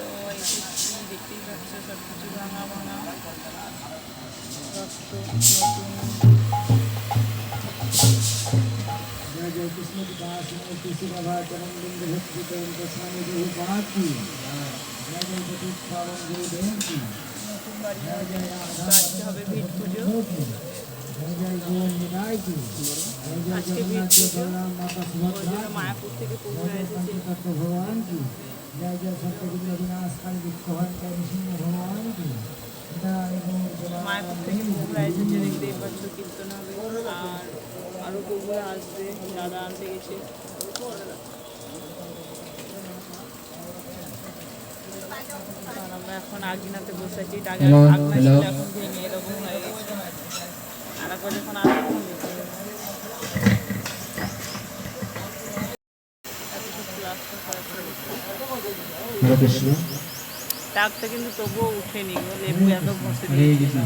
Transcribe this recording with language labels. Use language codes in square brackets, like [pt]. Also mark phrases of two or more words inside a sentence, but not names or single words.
[bn] এই যে দেখতেই পাচ্ছ সব কিছু ভাঙা ভাঙা রক্ত নতুন। [hi] जय जय कृष्ण की दास कृष्ण बाबा चरण बिंद भक्ति करण गोस्वामी देव महाराज की जय जय प्रदीप पावन गुरुदेव की [bn] নতুন বাড়ি [hi] जय जय [bn] তো আজকে হবে ভিট পুজো। [hi] जय जय गोविंद निताय की जय जय [bn] আজকে ভিট जगन्नाथ পুজো बलराम माता ওই सुभद्रा জন্য মায়াপুর থেকে जय প্রভুরা जय এসেছে। [hi] पंचतत्व भगवान की जय जय सत्यविद्या विनाशकाली विघ्नहर्ता नृसिंह भगवान की जय गौर [bn] মায়াপুর থেকে প্রভুরা এসেছে দেখতেই পাচ্ছ, কীর্তন হবে আর আরও প্রভুরা আসবে, দাদা আনতে গেছে। আর আমরা এখন আগিনাতে বসে আছি, আগনা ছিল এখন ভেঙে এরকম হয়ে গেছে। আর একবার যখন আরো কমেছে [hi] हरे कृष्ण [bn] টাকটা কিন্তু তবুও উঠেনি গো, লেবু এত ঘষে हरे দিয়েছে। कृष्ण